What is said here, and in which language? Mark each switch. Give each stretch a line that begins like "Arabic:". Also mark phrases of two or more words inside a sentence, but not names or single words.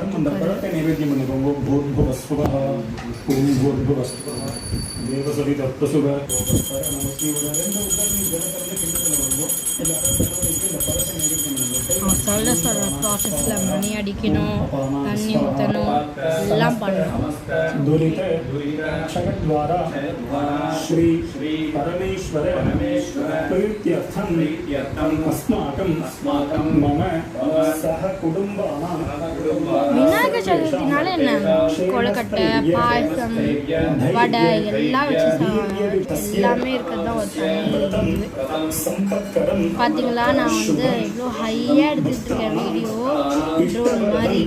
Tamil: தேவசதி தத்துவ சொல்கிற ப்ராசஸில் மணி அடிக்கணும், தண்ணி ஊற்றணும், எல்லாம் பண்ணணும்.
Sanskrit: द्वारा श्री परमेश्वर प्रीत्यर्थम अस्माकं मम सह कुटुंबानां.
Tamil: விநாயகர் சதுர்த்தினால என்ன, கொழுக்கட்டை, பாயசம், வடை எல்லாம் வச்சு எல்லாமே இருக்கிறது தான் ஒரு தனி. பார்த்தீங்களா, நான் வந்து இவ்வளோ ஹையாக எடுத்துகிட்டு இருக்கேன் வீடியோ, ட்ரோன் மாதிரி.